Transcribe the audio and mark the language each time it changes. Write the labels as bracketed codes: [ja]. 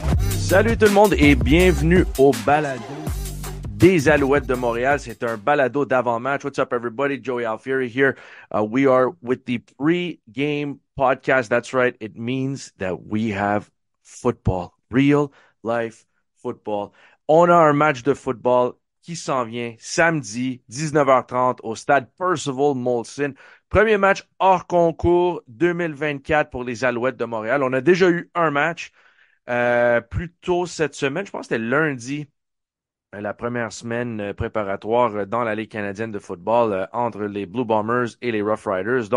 [fr] Salut tout le monde et bienvenue au balado des Alouettes de Montréal. C'est un balado d'avant-match. [en] What's up, everybody? Joey Alfieri here. We are with the Pregame podcast. That's right. It means that we have football, real life football. [fr] On a un match de football qui s'en vient samedi, 19h30 au stade Percival Molson. Premier match hors concours 2024 pour les Alouettes de Montréal. On a déjà eu un match. Plus tôt cette semaine, je pense que c'était lundi, la première semaine préparatoire dans la Ligue canadienne de football entre les Blue Bombers et les Rough Riders.